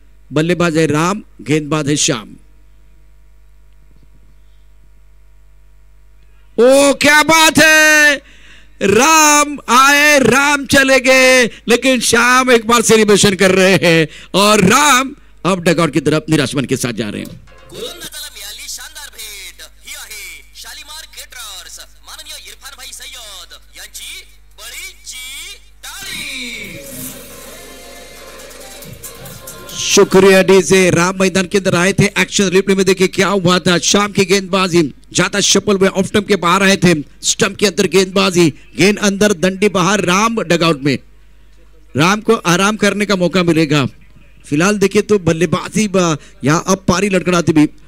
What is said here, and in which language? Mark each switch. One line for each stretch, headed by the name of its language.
Hindi: बल्लेबाज है राम, गेंदबाज है श्याम। ओ क्या बात है, राम आए, राम चले गए, लेकिन श्याम एक बार सेलिब्रेशन कर रहे हैं और राम अब डगआउट की तरफ निराश मन के साथ जा रहे हैं।
Marathi: गोलंदाजाला मिळाली शानदार भेट। ही आहे शालीमार केटरर्स माननीय इरफान भाई सय्यद यांची बळीची टाळी।
Hindi: शुक्रिया डी से। राम मैदान के अंदर आए थे, एक्शन रिप्ले में देखिए क्या हुआ था। शाम की गेंदबाजी ज्यादा शफल में ऑफ स्टंप के बाहर आए थे, स्टंप के अंदर गेंदबाजी, गेंद अंदर, डंडी बाहर, राम डगआउट में। राम को आराम करने का मौका मिलेगा। फिलहाल देखिए तो बल्लेबाजी यहाँ अब पारी लड़खड़ाती भी।